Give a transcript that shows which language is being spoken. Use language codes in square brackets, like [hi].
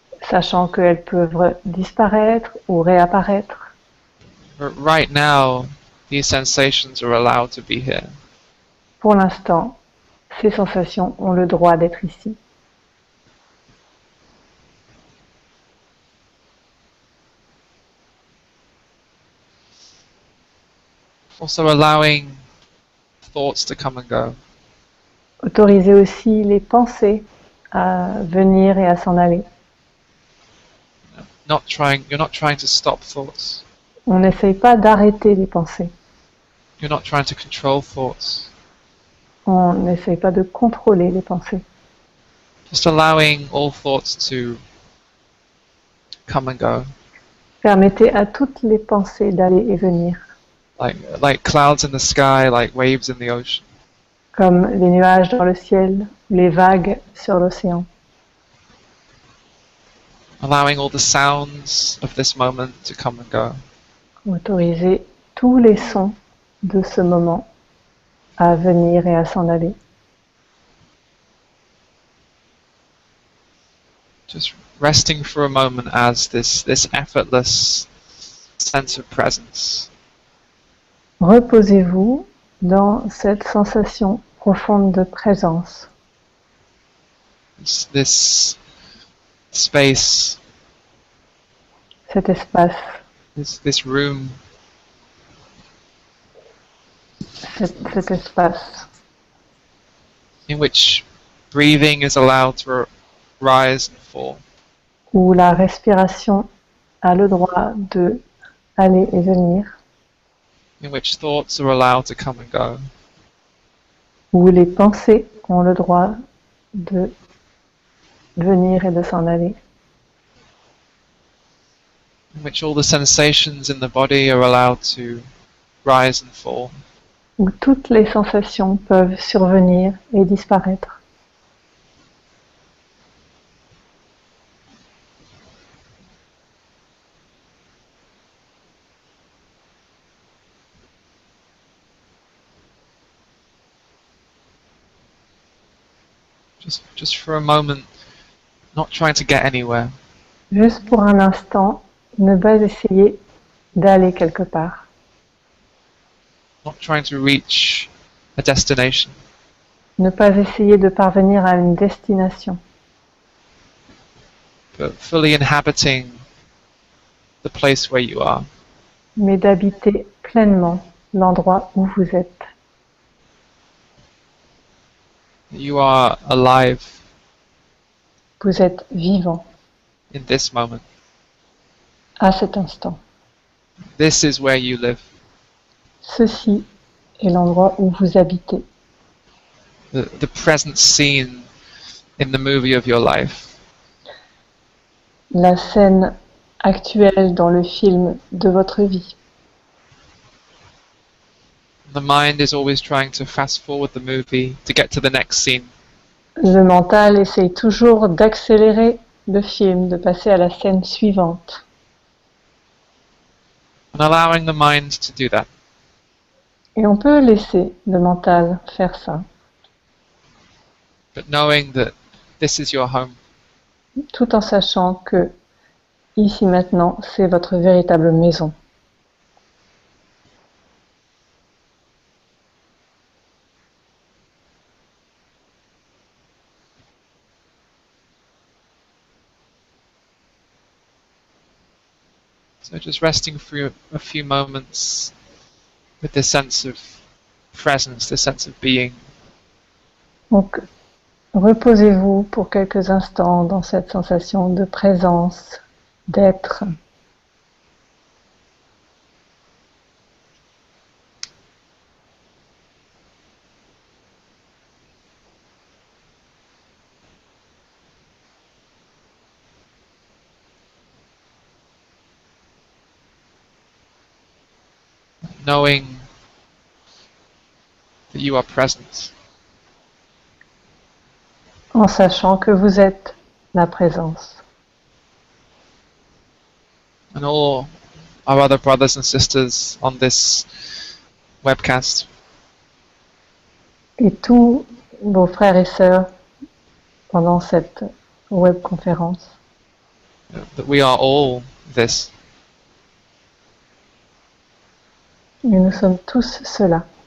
[fr] Sachant qu'elles peuvent disparaître ou réapparaître. [en] But right now, these sensations are allowed to be here. [fr] Pour l'instant, ces sensations ont le droit d'être ici. [en] Also allowing thoughts to come and go. [fr] Autorisez aussi les pensées à venir et à s'en aller. [en] You're not trying to stop thoughts. [fr] On n'essaye pas d'arrêter les pensées. [en] You're not trying to control thoughts. [fr] On n'essaye pas de contrôler les pensées. [en] Just allowing all thoughts to come and go. [fr] Permettez à toutes les pensées d'aller et venir, [en] Like clouds in the sky, like waves in the ocean. [fr] comme les nuages dans le ciel, les vagues sur l'océan. [en] Allowing all the sounds of this moment to come and go. [fr] Autorisez tous les sons de ce moment à venir et à s'en aller. [en] Just resting for a moment as this effortless sense of presence. [fr] Reposez-vous dans cette sensation profonde de présence. [en] This space, [fr] Cet espace, [en] this room, [fr] cet espace [en] in which breathing is allowed to rise and fall. [fr] où la respiration a le droit de aller et venir, [en] In which thoughts are allowed to come and go. [fr] où les pensées ont le droit de venir et de s'en aller, [en] In which all the sensations in the body are allowed to rise and fall. [fr] où toutes les sensations peuvent survenir et disparaître. [en] Just for a moment, not trying to get anywhere. [fr] Juste pour un instant, ne pas essayer d'aller quelque part, [en] Not trying to reach a destination. [fr] ne pas essayer de parvenir à une destination, [en] But fully inhabiting the place where you are. [fr] mais d'habiter pleinement l'endroit où vous êtes. [en] You are alive [fr] Vous êtes vivant [en] in this moment. [fr] à cet instant. [en] This is where you live. [fr] Ceci est l'endroit où vous habitez. [en] The present scene in the movie of your life. [fr] La scène actuelle dans le film de votre vie. [en] The mind is always trying to fast forward the movie to get to the next scene. [fr] Le mental essaye toujours d'accélérer le film, de passer à la scène suivante. [en] And allowing the mind to do that. [fr] Et on peut laisser le mental faire ça, [en] But knowing that this is your home. [fr] tout en sachant que ici maintenant, c'est votre véritable maison. [en] So just resting for a few moments with this sense of presence, this sense of being. [fr] Donc, reposez-vous pour quelques instants dans cette sensation de présence, d'être. [en] Knowing that you are present. [fr] En sachant que vous êtes la présence. [en] And all our other brothers and sisters on this webcast. [fr] Et tous vos frères et sœurs pendant cette webconférence. [en] That we are all this. [fr] Et nous sommes tous cela.